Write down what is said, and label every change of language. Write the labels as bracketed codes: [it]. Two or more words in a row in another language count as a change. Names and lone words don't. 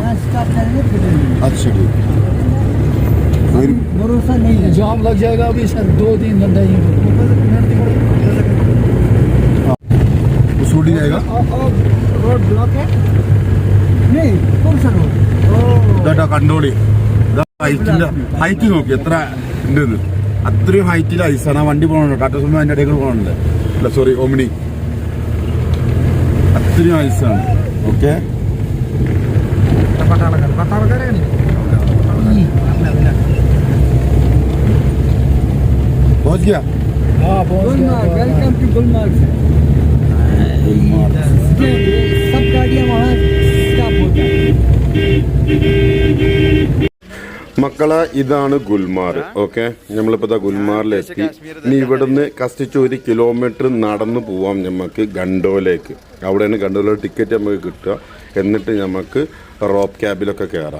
[hi] यहाँ स्टॉप करेंगे फिर लेंगे. अच्छा ठीक है. भरोसा नहीं है. जाम लग जाएगा अभी सर, 2-3 घंटा ही. शूटिंग जाएगा. रोड ब्लॉक है नहीं, कौन सा रोड? [ml] ഇതാ കണ്ടോളി, ഹൈറ്റ് നോക്കി എത്ര ഉണ്ടെന്ന്. അത്രയും ഹൈറ്റിൽ ഐസാണ്. ആ വണ്ടി പോകണുണ്ട്, ടാറ്റ സുമോ അതിൻ്റെ ഇടയിൽ പോകണുണ്ട്. അല്ല സോറി, ഓമിനി. അത്രയും ഐസാണ്. ഓക്കെ, [hi] पहुंच गया. हाँ गुलमार्ग. [en] welcome to [hi] गुलमार्ग. सब गाड़ियाँ वहाँ स्टॉप हो जाएंगी. [ml] മക്കളെ ഇതാണ് ഗുൽമാർ. ഓക്കെ, നമ്മളിപ്പോൾ ഗുൽമാറിലെത്തി. ഇനി ഇവിടുന്ന് കഷ്ടിച്ച് 1 കിലോമീറ്റർ നടന്നു പോവാം നമുക്ക് ഗണ്ടോലേക്ക്. അവിടെയാണ് ഗണ്ടോല ടിക്കറ്റ് നമുക്ക് കിട്ടുക. എന്നിട്ട് നമുക്ക് റോപ്പ് ക്യാബിലൊക്കെ കയറാം.